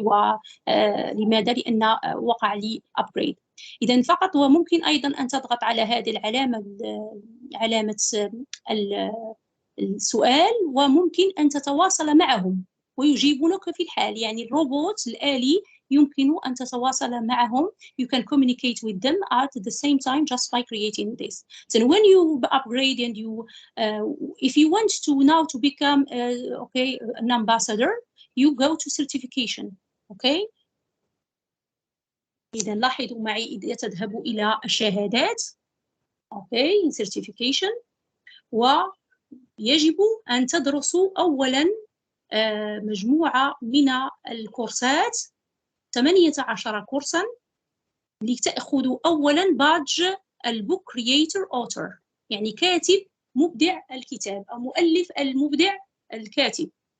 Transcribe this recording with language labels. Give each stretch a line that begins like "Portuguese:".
Arabic: ولماذا؟ لأن وقع لي أبجريد. إذا فقط وممكن أيضا أن تضغط على هذه علامة السؤال، وممكن أن تتواصل معهم ويجيبونك في الحال. يعني الروبوت الآلي يمكن أن تتواصل معهم.
English: You can communicate with them at the same time just by creating this. So when you upgrade and if you want to now to become an ambassador, you go to certification. Okay.
Arabic: إذا لاحظوا معي إذا تذهب إلى الشهادات.
English: Okay, certification.
Arabic: ويجب أن تدرسوا أولا مجموعة من الكورسات، 18 كورسا، لتأخذوا أولا بادج البوك كرييتر أوتر، يعني كاتب مبدع الكتاب أو مؤلف المبدع الكاتب.